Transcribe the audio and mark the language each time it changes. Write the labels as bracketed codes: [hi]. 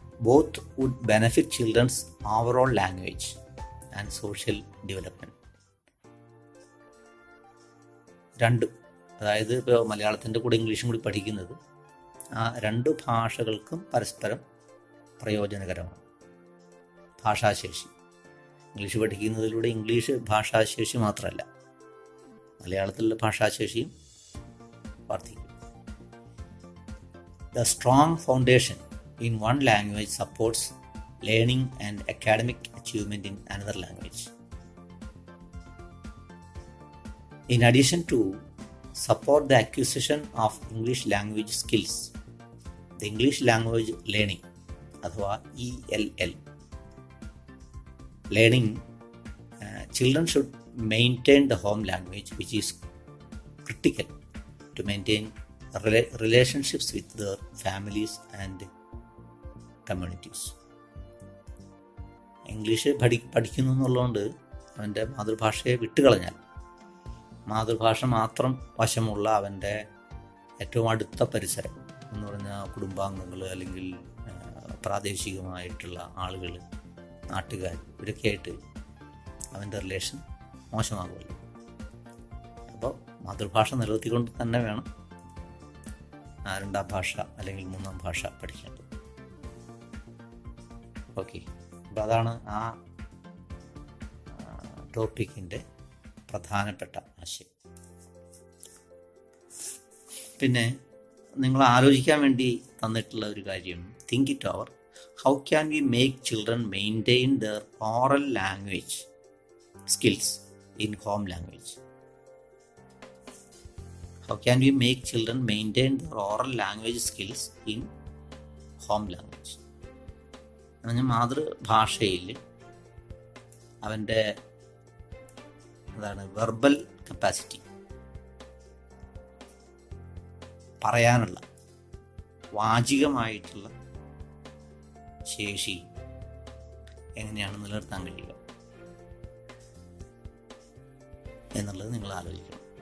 [en] Both would benefit children's overall language and social development. [ml] രണ്ടും, അതായത് ഇപ്പോൾ മലയാളത്തിൻ്റെ കൂടെ ഇംഗ്ലീഷും കൂടി പഠിക്കുന്നത് ആ രണ്ട് ഭാഷകൾക്കും പരസ്പരം പ്രയോജനകരമാണ്. ഭാഷാശേഷി, ഇംഗ്ലീഷ് പഠിക്കുന്നതിലൂടെ ഇംഗ്ലീഷ് ഭാഷാശേഷി മാത്രമല്ല, മലയാളത്തിലുള്ള ഭാഷാശേഷിയും വർദ്ധിക്കും. [en] The strong foundation in one language supports learning and academic achievement in another language. In addition to support the acquisition of English language skills, the English language learning അഥവാ ELL learning, children should maintain the home language, which is critical to maintain relationships with their families and communities. [ml] English പഠിക്കുന്നു എന്നുള്ളതുകൊണ്ട് അവൻ്റെ മാതൃഭാഷയെ വിട്ടുകളഞ്ഞാൽ, മാതൃഭാഷ മാത്രം വശമുള്ള അവൻ്റെ ഏറ്റവും അടുത്ത പരിസരം എന്ന് പറഞ്ഞാൽ കുടുംബാംഗങ്ങൾ അല്ലെങ്കിൽ പ്രാദേശികമായിട്ടുള്ള ആളുകൾ, നാട്ടുകാർ, ഇവരൊക്കെ ആയിട്ട് അവൻ്റെ റിലേഷൻ മോശമാകുമല്ലോ. അപ്പോൾ മാതൃഭാഷ നിലനിർത്തിക്കൊണ്ട് തന്നെ വേണം രണ്ടാം ഭാഷ അല്ലെങ്കിൽ മൂന്നാം ഭാഷ പഠിക്കേണ്ടത്. ഓക്കെ, അപ്പോൾ അതാണ് ആ ടോപ്പിക്കിൻ്റെ പ്രധാനപ്പെട്ട ആശയം. പിന്നെ നിങ്ങൾ ആലോചിക്കാൻ വേണ്ടി തന്നിട്ടുള്ള ഒരു കാര്യം, [en] Think it over. How can we make children maintain their oral language skills in home language? How can we make children maintain their oral language skills in home language? [ml] പറഞ്ഞാൽ മാതൃഭാഷയിൽ അവൻ്റെ വെർബൽ കപ്പാസിറ്റി, പറയാനുള്ള വാചികമായിട്ടുള്ള ശേഷി എങ്ങനെയാണ് നിലനിർത്താൻ കഴിയുക എന്നുള്ളത് നിങ്ങൾ ആലോചിക്കണം.